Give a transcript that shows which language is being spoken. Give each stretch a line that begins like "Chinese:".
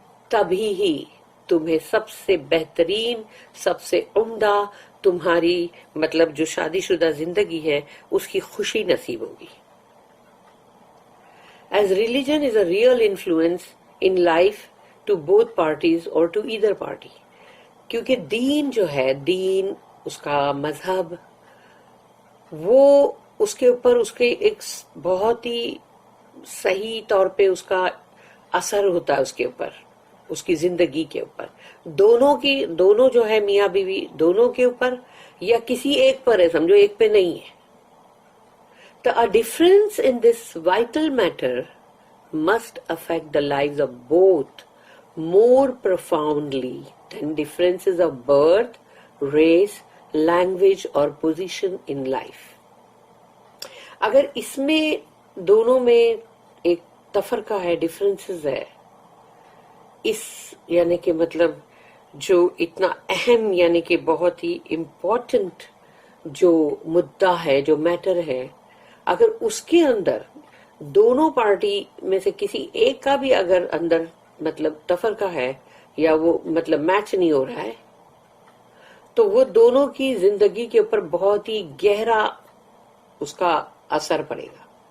Urdu: تبھی ہی تمہیں سب سے بہترین، سب سے عمدہ تمہاری مطلب جو شادی شدہ زندگی ہے اس کی خوشی نصیب ہوگی.
English: As religion is a real influence in life to both parties or to either party.
Urdu: کیونکہ دین جو ہے، دین اس کا مذہب، وہ اس کے اوپر اس کے ایک بہت ہی صحیح طور پہ اس کا اثر ہوتا ہے، اس کے اوپر، اس کی زندگی کے اوپر، دونوں جو ہے میاں بیوی دونوں کے اوپر، یا کسی ایک پر ہے، سمجھو ایک پہ نہیں ہے.
English: تو a difference in this vital matter must affect the lives of both more profoundly than differences of birth, race, language or position in life.
Urdu: اگر اس میں دونوں میں ایک تفرقہ ہے، ڈفرینسز ہے، اس یعنی کہ مطلب جو اتنا اہم یعنی کہ بہت ہی امپورٹنٹ جو مدعا ہے، جو میٹر ہے، اگر اس کے اندر دونوں پارٹی میں سے کسی ایک کا بھی اگر اندر مطلب تفرقہ ہے یا وہ مطلب میچ نہیں ہو رہا ہے، تو وہ دونوں کی زندگی کے اوپر بہت ہی گہرا اس کا اثر پڑے گا.